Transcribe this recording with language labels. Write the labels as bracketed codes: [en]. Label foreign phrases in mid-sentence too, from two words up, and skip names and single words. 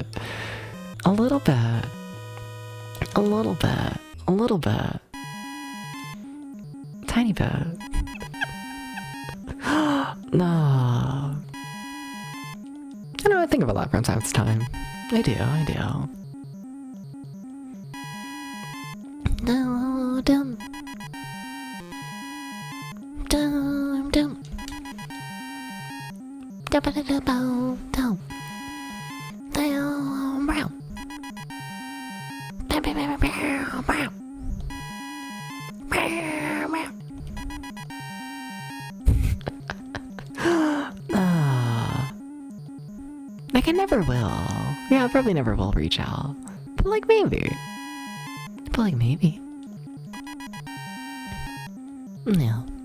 [en] A little bit. A little bit. A little bit. Tiny bit. Nah. I know, I think about that from time to time. I do. Dum dum. Dum dum. Dum dum dum dum. Dum brown. Bam bam bam bam bam. Like, I never will. Yeah, I probably never will reach out. But, like, maybe. Yeah.